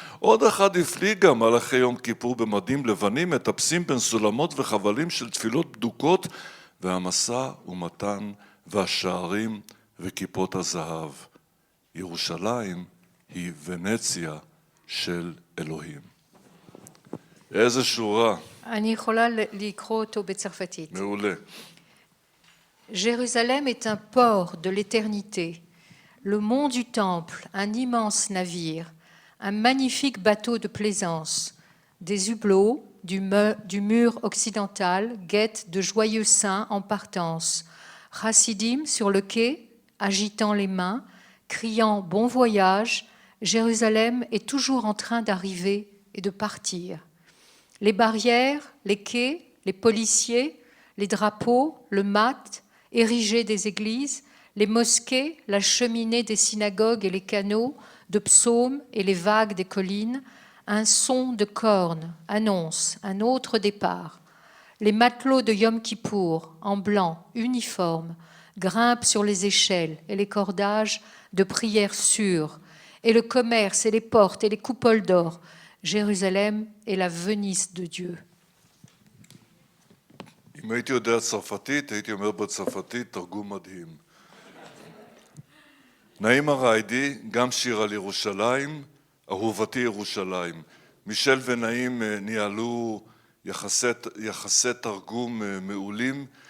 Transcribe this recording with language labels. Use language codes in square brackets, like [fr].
[he] עוד אחד הפליגה, מלאכי יום כיפור במדים לבנים, מטפסים בין סולמות וחבלים של תפילות בדוקות, והמסע ומתן והשערים וכיפות הזהב. ירושלים היא ונציה של אלוהים. איזה שורה. אני יכולה לקרוא אותו בצרפתית. מעולה. [fr] Jérusalem est un port de l'éternité, le mont du temple, un immense navire, un magnifique bateau de plaisance. Des hublots du mur occidental guettent de joyeux saints en partance. Chassidim sur le quai, agitant les mains, criant « Bon voyage », Jérusalem est toujours en train d'arriver et de partir. Les barrières, les quais, les policiers, les drapeaux, le mat érigé des églises, les mosquées, la cheminée des synagogues et les canaux de psaumes et les vagues des collines, un son de cornes annonce un autre départ. Les matelots de Yom Kippour, en blanc, uniformes, grimpent sur les échelles et les cordages de prières sûres, et le commerce et les portes et les coupoles d'or. Jérusalem est la Venise de Dieu. [he] אם הייתי יודע צרפתית, הייתי אומר בצרפתית תרגום מדהים. נעים הריידי, גם שיר על ירושלים, אהובתי ירושלים. מישל ונעים ניהלו יחסי תרגום מעולים.